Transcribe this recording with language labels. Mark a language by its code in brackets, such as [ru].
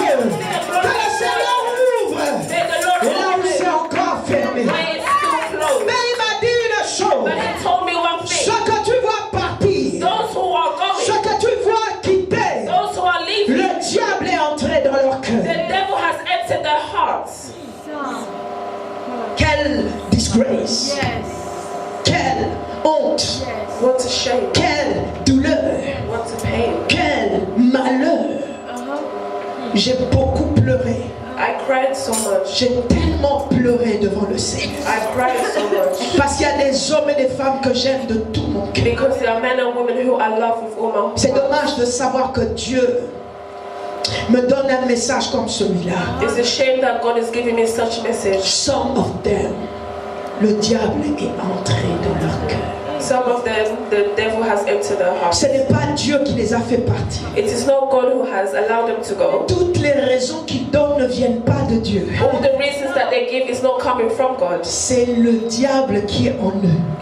[fr] Que le Seigneur ouvre. [en] May the Lord [fr] Et là où [en] open [fr] c'est encore fermé. [en] when it's still closed. [fr] Mais il m'a dit une chose. [en] But He told me one [fr] Ce [en] thing. [fr] que tu vois partir, [en] Those who are [fr] ce [en] going, [fr] que tu vois quitter, [en] those who are leaving, [fr] le diable est entré dans leur [en] the [fr] cœur. [en] devil has entered their hearts. [fr] Quelle disgrace. [en] Yes. [fr] Quelle honte. [en] Yes. What a shame. [fr] Quelle douleur. [en] What a pain. [fr] Quel malheur. J'ai beaucoup pleuré. [en] I cried so much. [fr] J'ai tellement pleuré devant le Seigneur. [en] I cried so much. [fr] Parce qu'il y a des hommes et des femmes que j'aime de tout mon cœur. [en] Because there are men and women who I love with all my [fr] C'est [en] heart. [fr] dommage de savoir que Dieu me donne un message comme celui-là. [en] It's a shame that God is giving me such a message. Some of them, [fr] le diable est entré dans leur cœur. [en] Some of them, the devil has entered their hearts. [fr] Ce n'est pas Dieu qui les a fait partir. [en] It is not God who has allowed them to go. [fr] Toutes les raisons qu'ils donnent ne viennent pas de Dieu. [en] All the reasons that they give is not coming from God. [fr] C'est le diable qui est en eux.